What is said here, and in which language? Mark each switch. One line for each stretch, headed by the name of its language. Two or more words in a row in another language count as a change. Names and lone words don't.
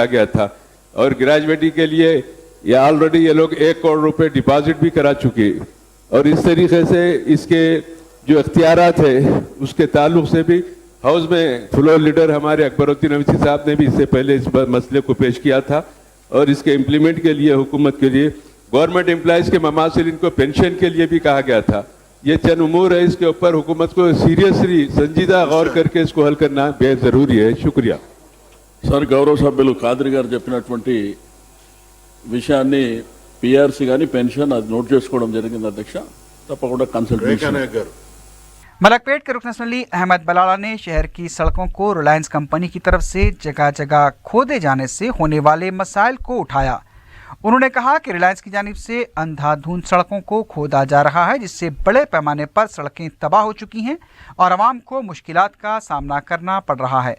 Urdu: گیا تھا، اور گریجویٹی کے لیے یہ آلریڈی یہ لوگ 1 کروڑ روپے ڈپازٹ بھی کرا چکے، اور اس طریقے سے اس کے جو اختیارات ہے اس کے تعلق سے بھی ہاؤس میں
English: floor leader
Urdu: ہمارے اکبر الدین اویسی صاحب نے بھی اس سے پہلے اس مسئلے کو پیش کیا تھا، اور اس کے امپلیمنٹ کے لیے حکومت کے لیے
English: government employees
Urdu: کے مماثلین کو پینشن کے لیے بھی کہا گیا تھا۔ یہ چند امور ہے، اس کے اوپر حکومت کو سیریسلی سنجیدہ غور کر کے اس کو حل کرنا بے ضروری ہے۔ شکریہ
Telugu: సార్ గౌరవ సభ్యులు ఖాద్రి గారు చెప్పినటువంటి విషయాన్ని PRC గాని పెన్షన్ అది నోట్ చేసుకోవడం జరిగింది అధ్యక్ష, తప్పకుండా కన్సల్టేషన్।
Urdu: ملکپیٹ کے رکن اسمبلی احمد بلالہ نے شہر کی سڑکوں کو ریلائنس کمپنی کی طرف سے جگہ جگہ کھودے جانے سے ہونے والے مسائل کو اٹھایا۔ انہوں نے کہا کہ ریلائنس کی جانب سے اندھا دھند سڑکوں کو کھودا جا رہا ہے، جس سے بڑے پیمانے پر سڑکیں تباہ ہو چکی ہیں اور عوام کو مشکلات کا سامنا کرنا پڑ رہا ہے۔